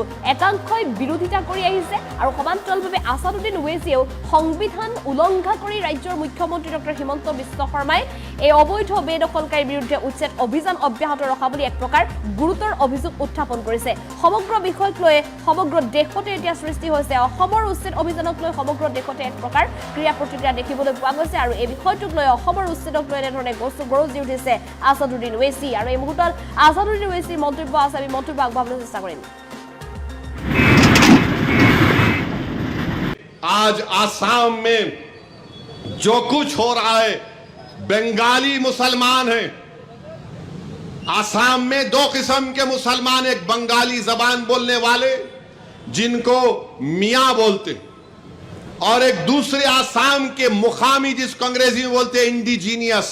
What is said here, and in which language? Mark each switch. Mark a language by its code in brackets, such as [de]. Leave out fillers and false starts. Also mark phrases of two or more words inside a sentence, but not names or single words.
[as] একাংশই বিৰোধিতা কৰি আহিছে আৰু সমান্তৰালভাৱে আসাদুদ্দিন ওৱেইছিয়েও সংবিধান উলংঘা কৰি ৰাজ্যৰ মুখ্যমন্ত্ৰী ডক্টৰ হিমন্ত বিশ্ব শৰ্মাই এই অবৈধ বেদখলকাৰীৰ বিৰুদ্ধে উচ্ছেদ অভিযান অব্যাহত ৰখা বুলি এক প্ৰকাৰ গুৰুতৰ অভিযোগ উত্থাপন কৰিছে সমগ্ৰ বিষয়ক লৈ সমগ্ৰ দেশতে এতিয়া সৃষ্টি হৈছে অসমৰ উচ্ছেদ অভিযানক লৈ সমগ্ৰ দেশতে এক প্ৰকাৰ ক্ৰিয়া প্ৰতিক্ৰিয়া দেখিবলৈ পোৱা গৈছে আৰু এই বিষয়টোক লৈ অসমৰ উচ্ছেদক লৈ এনেধৰণে গৰজি উঠিছে আসাদুদ্দিন ওৱেইছি আৰু এই মুহূৰ্তত আসাদুদ্দিন ওৱেইছিৰ মন্তব্য আছে আমি মন্তব্য আগবঢ়াবলৈ চেষ্টা কৰিম [hi] आज आसाम में जो कुछ हो रहा है बंगाली मुसलमान हैं। आसाम में दो किस्म के मुसलमान, एक बंगाली जबान बोलने वाले जिनको मियां बोलते, और एक दूसरे आसाम के मुकामी जिसको अंग्रेजी में बोलते हैं इंडिजीनियस।